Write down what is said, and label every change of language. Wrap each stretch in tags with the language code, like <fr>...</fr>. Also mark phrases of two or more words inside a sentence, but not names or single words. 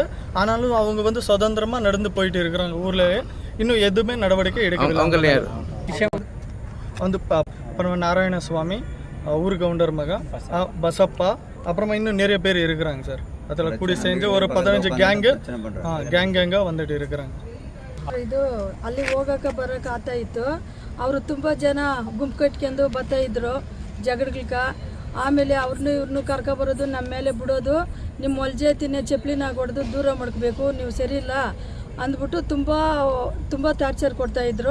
<ta>ஆனாலும் அவங்க வந்து சுதந்திரமாக நடந்து போயிட்டு இருக்கிறாங்க. ஊர்லேயே இன்னும் எதுவுமே நடவடிக்கை எடுக்கவில்லை. வந்து அப்புறம் நாராயணசுவாமி, ஊர் கவுண்டர் மகா, பசப்பா, அப்புறமா இன்னும் நிறைய பேர் இருக்கிறாங்க சார். அதில் கூடி சேர்ந்து ஒரு 15 ಗ್ಯಾಂಗಾக வந்துட்டு இருக்கிறாங்க.</ta> <kn>ಇದು ಅಲ್ಲಿ ಹೋಗಕ್ಕೆ ಬರೋಕೆ ಆಗ್ತಾ ಇತ್ತು. ಅವರು ತುಂಬ ಜನ ಗುಂಪು ಕಟ್ಕೊಂಡು ಬರ್ತಾ ಇದ್ರು ಜಗಳಕ್ಕೆ. ಆಮೇಲೆ ಇವ್ರನ್ನೂ ಕರ್ಕೊಬರೋದು, ನಮ್ಮ ಮೇಲೆ ಬಿಡೋದು, ನಿಮ್ಮ ಹೊಲ್ಜೇತಿನೇ ಚಪ್ಪಲಿನಾಗ ಹೊಡೆದು ದೂರ ಮಾಡ್ಕೋಬೇಕು, ನೀವು ಸರಿ ಇಲ್ಲ ಅಂದ್ಬಿಟ್ಟು ತುಂಬ ಟಾರ್ಚರ್ ಕೊಡ್ತಾಯಿದ್ರು.</kn>